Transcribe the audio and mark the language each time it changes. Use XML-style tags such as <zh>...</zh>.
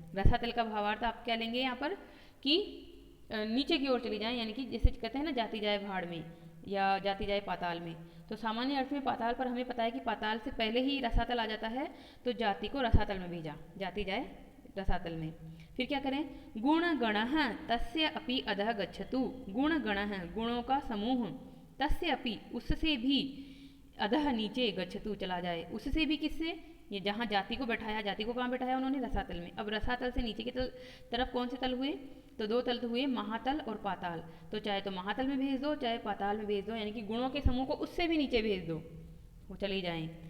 <hi>रसातल का भावार्थ आप क्या लेंगे यहाँ पर कि नीचे की ओर चली जाए, यानी कि जैसे कहते हैं ना, जाति जाए भाड़ में या जाति जाए पाताल में। तो सामान्य अर्थ में पाताल पर हमें पता है कि पाताल से पहले ही रसातल आ जाता है, तो जाति को रसातल में भेजा, जाति जाए रसातल में। फिर क्या करें?</hi> <sa>गुण गणः तस्य अपि अधः गच्छतु। गुण गणः,</sa> <hi>गुणों का समूह,</hi> <sa>तस्य अपि</sa> <hi>उससे भी, अधः नीचे, गच्छतु चला जाए, उससे भी किससे? ये जहाँ जाति को बैठाया, जाति को कहाँ बैठाया उन्होंने? रसातल में। अब रसातल से नीचे की तरफ कौन से तल हुए? तो 2 तल हुए, महातल और पाताल। तो चाहे तो महातल में भेज दो, चाहे पाताल में भेज दो, यानी कि गुणों के समूह को उससे भी नीचे भेज दो, वो चली जाएं।</hi>